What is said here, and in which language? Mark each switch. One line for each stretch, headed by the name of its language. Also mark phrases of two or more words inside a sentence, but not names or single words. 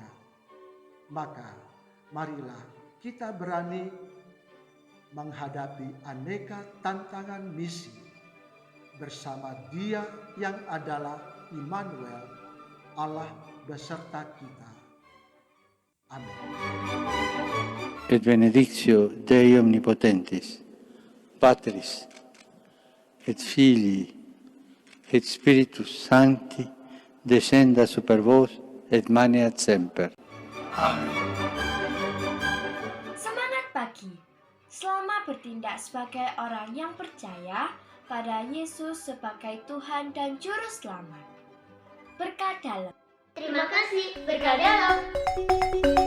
Indonesian: Maka marilah kita berani menghadapi aneka tantangan misi bersama Dia yang adalah Immanuel, Allah beserta kita. Amin.
Latin: Et benedictio Dei omnipotentis, Patris, et Filii, et Spiritus Sancti, descenda super vos et maneat semper. Amen.
Indonesian: Semangat pagi. Selama bertindak sebagai orang yang percaya pada Yesus sebagai Tuhan dan Juru Selamat. Berkat dalam. Terima kasih, berkah dalam.